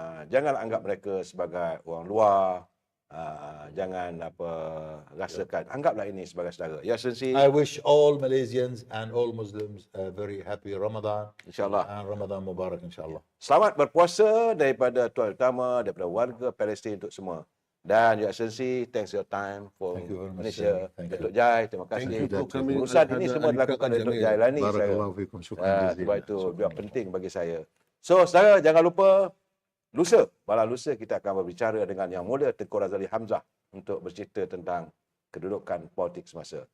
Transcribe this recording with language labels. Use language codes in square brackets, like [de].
[ms] Janganlah anggap mereka sebagai orang luar. Jangan rasakan, anggaplah ini sebagai saudara. Ya, Excellency. [en] I wish all Malaysians and all Muslims a very happy Ramadan. [ms] InsyaAllah. [en] And Ramadan Mubarak, insyaAllah. [ms] Selamat berpuasa daripada Tuan Utama, daripada warga Palestin untuk semua. [en] Dan Your Excellency, thanks your time for Thank you very much, Malaysia. sir. Thank you. [ms] Datuk Jai, terima kasih. [en] Thank you for coming. [ms] Urusan ini semua dilakukan oleh Datuk Jai Lani. [ar] Barakallahu fikum. Syukran jazilan. [ms] Sebab itu biar penting bagi saya. So, saudara, jangan lupa malam lusa kita akan berbicara dengan Yang Mulia Tengku Razali Hamzah untuk bercerita tentang kedudukan politik semasa.